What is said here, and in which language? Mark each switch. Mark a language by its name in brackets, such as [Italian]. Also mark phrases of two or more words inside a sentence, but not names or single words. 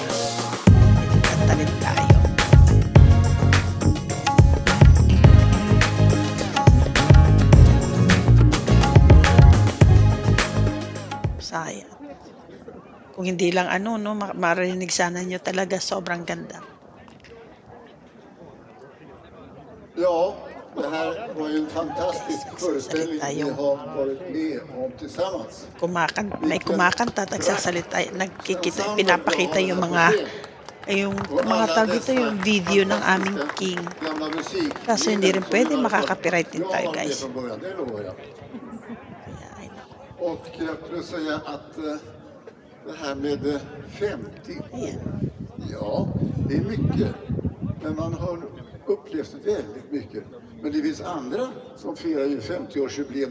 [Filipino] Nakikikanta rin tayo. Sayang. Kung hindi lang marinig sana nyo talaga, sobrang ganda. [Swedish] Ja, det här var ju en fantastisk föreställning vi har varit med om tillsammans. [Filipino] May kumakanta at pinapakita yung mga tawag dito, yung video ng aming king. Kaso hindi rin pwede, makaka-copyright din tayo guys. [Swedish] Och jag skulle säga att det här med 50, ja, det är mycket. Men man har upplevt väldigt mycket. Men det finns andra som firar ju 50-årsjubileum.